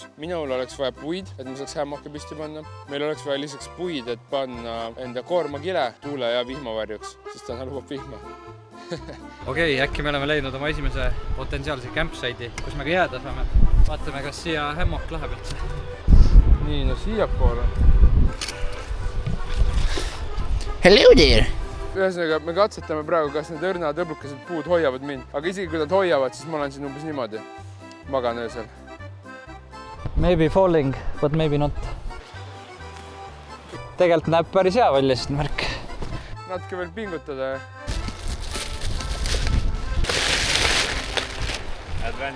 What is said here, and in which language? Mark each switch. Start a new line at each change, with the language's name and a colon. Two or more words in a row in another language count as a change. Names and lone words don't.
Estonian: Minul oleks vaja puid, et me saaks hämmakke püsti panna. Meil oleks vaja lisaks puid, et panna enda koormakile tuule ja vihmavarjuks, sest täna lubab vihma. Okei, äkki me oleme leidnud oma esimese potentsiaalse campsite'i, kus me ka jääda saame. Vaatame, kas siia hämmok läheb üldse. Nii, no siia poole.
English: Hello there!
Estonian: Ühesõnaga, me katsetame praegu, kas need õrnad õblukesed puud hoiavad mind. Aga isegi kui nad hoiavad, siis ma olen siin umbes niimoodi. Magan öösel.
English: Maybe falling, but maybe not.
Estonian: Tegelikult näeb päris hea välja sest märk. Natuke veel pingutada. Advent.